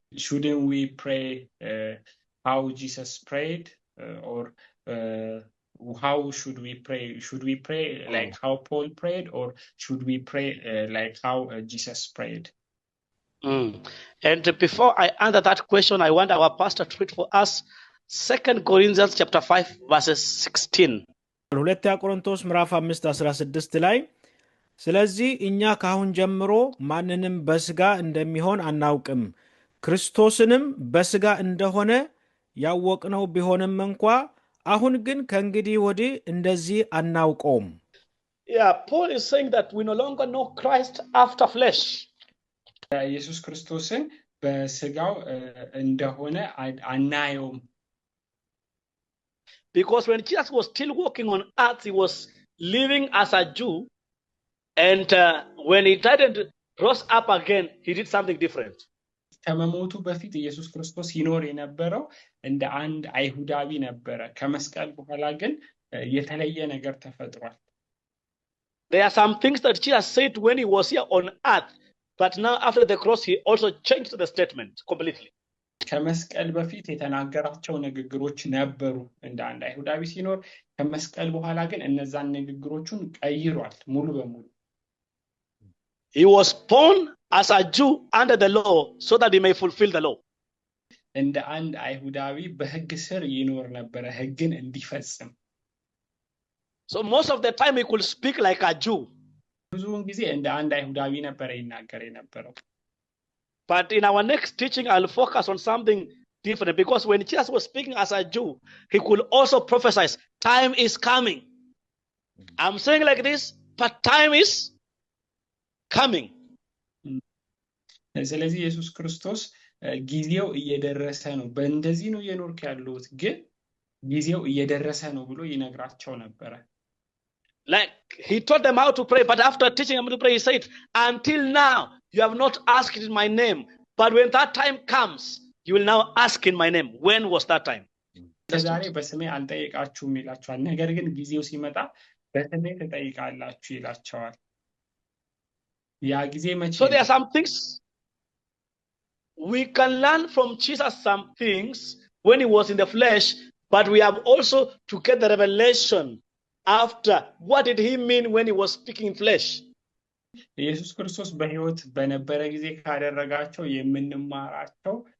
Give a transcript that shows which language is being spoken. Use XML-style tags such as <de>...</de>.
<en>Shouldn't we pray how Jesus prayed, or how should we pray? Should we pray like how Paul prayed, or should we pray like how Jesus prayed? And before I answer that question, I want our pastor to read for us 2 Corinthians chapter 5 verses 16.</en> <am>ሁለተኛ ቆሮንቶስ ምዕራፍ 5:16 ላይ ስለዚህ እኛ ካሁን ጀምሮ ማንንም በስጋ እንደሚሆን አናውቅም ክርስቶስንም በስጋ እንደሆነ ያወቅነው ቢሆንም እንኳ አሁን ግን ከእንግዲህ ወዲህ እንደዚህ አናውቀውም።</am> <en>Yeah, Paul is saying that we no longer know Christ after flesh.</en> <am>ኢየሱስ ክርስቶስን በስጋው እንደሆነ አናየውም።</am> <en>Because when Jesus was still walking on earth, he was living as a Jew. And when he died and rose up again, he did something different.</en> <am>ከመሞቱ በፊት ኢየሱስ ክርስቶስ ይኖር የነበረው እንደ አንድ አይሁዳዊ ነበረ። ከመስቀል በኋላ ግን የተለየ ነገር ተፈጥሯል።</am> <en>There are some things that Jesus said when he was here on earth, but now after the cross, he also changed the statement completely.</en> <am>ከመስቀል በፊት የተናገራቸው ንግግሮች ነበሩ እንደ አንድ አይሁዳዊ ሲኖር፣ ከመስቀል በኋላ ግን እነዛን ንግግሮቹን ቀይሯል ሙሉ በሙሉ።</am> <en>He was born as a Jew under the law so that he may fulfill the law.</en> <am>እንደ አንድ አይሁዳዊ በሕግ ስር ይኖር ነበረ ሕግን እንዲፈጽም።</am> <en>So most of the time he could speak like a Jew.</en> <am>ብዙውን ጊዜ እንደ አንድ አይሁዳዊ ነበረ ይናገር የነበረው።</am> <en>But in our next teaching, I'll focus on something different, because when Jesus was speaking as a Jew, he could also prophesy, time is coming. I'm saying like this, but time is coming.</en> <am>ስለዚህ ኢየሱስ ክርስቶስ ጊዜው እየደረሰ ነው፣ በእንደዚህ ነው የኖርክ ያለሁት ግን ጊዜው እየደረሰ ነው ብሎ ይነግራቸው ነበረ።</am> <en>Like he taught them how to pray, but after teaching them to pray, he said, until now, you have not asked in my name, but when that time comes, you will now ask in my name. When was that time?</en> <am>ዛሬ በስሜ አልጠይቃችሁም ይላቸዋል፣ ነገር ግን ጊዜው ሲመጣ በስሜ ትጠይቃላችሁ ይላቸዋል። ያ ጊዜ መቼ?</am> <en>So there are some things we can learn from Jesus, some things when he was in the flesh, but we have also to get the revelation after. What did he mean when he was speaking in flesh?</en> <am>ኢየሱስ ክርስቶስ በሕይወት በነበረ ጊዜ ካደረጋቸው የምንማራቸው</am>